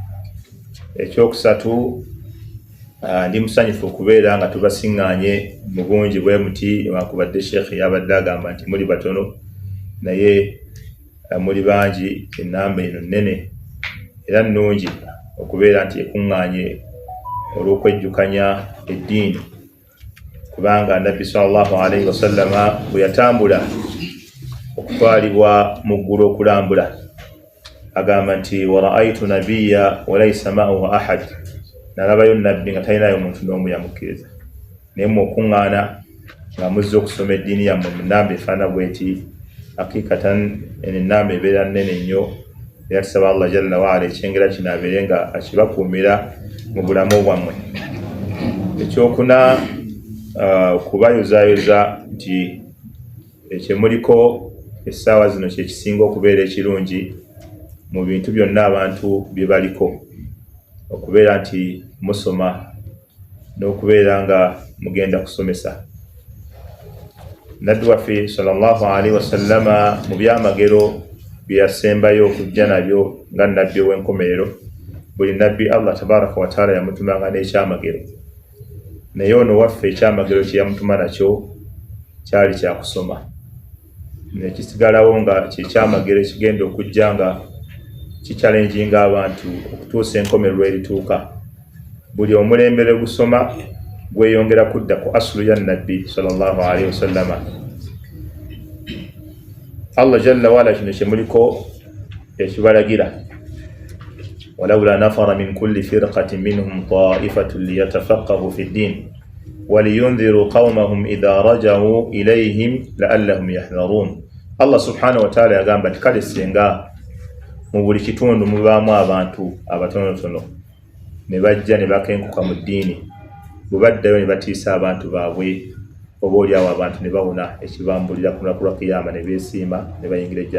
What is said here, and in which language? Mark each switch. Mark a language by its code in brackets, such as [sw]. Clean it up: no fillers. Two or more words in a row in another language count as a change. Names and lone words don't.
[lg] Ekyokusatu ndi musanyufu okubeera nga tubasiŋŋaanye mu bungi bwe muti newankubadde Sheikh yabadde agamba nti muli batono naye muli bangi. Ennamba eno nnene era nnungi okubeera nti ekuŋŋaanye olw'okwejjukanya eddiini, kubanga Nabbi [ar] صلى الله عليه وسلم [lg] bwe yatambula okutwalibwa mu ggulu okulambula agamba nti [ar] ورأيت نبيا وليس معه أحد, [lg] nalabayo nabbi nga talinayo muntu n'omu yamukkiriza. Naye mukuŋŋaana nga muzze okusoma eddiini yammwe mu nnamba efaana bweti, hakikatan ennamba ebeera nnene nnyo era tusaba Allah [ar] جل وعلا [lg] ekyengera kino abeere nga akibakuumira mu bulamu bwammwe. Ekyokuna kubayozaayoza nti ekyemuliko essaawa zino kyekisinga okubeera ekirungi mu bintu byonna abantu bye baliko, okubeera nti musoma n'okubeera nga mugenda kusomesa. Nabbi waffe [ar] صلى الله عليه وسلم [lg] mu byamagero bye yasembayo okujja nabyo nga nabbi ow'enkomerero, buli nabbi Allah [ar] تبارك وتعالى [lg] yamutumanga n'ekyamagero, naye ono waffe ekyamagero kye yamutuma nakyo kyali kyakusoma. Nekisigalawo nga kyekyamagero ekigenda okujja nga kichallenginga abantu okutuusa enkomerero erituuka. Buli omulembere gusoma gweyongera kudda ku asulu ya nabbi [ar] صلى الله عليه وسلم. الله جل وعلا [lg] kino kyemuliko ekibalagira, [ar] فلولا نفر من كل فرقة منهم طائفة ليتفقهوا في الدين ولينذروا قومهم إذا رجعوا إليهم لعلهم يحذرون. [lg] Allah [ar] سبحانه وتعالى [lg] yagamba nti kale singa mu buli kitundu mubaamu abantu abatonotono ne bajja ne bakenkuka mu ddiini, bwe baddayo ne batiisa abantu baabwe, oba oliawo abantu ne bawona ekibambulira ku lunaku lwa kiyama ne beesiima ne bayingira ejjana.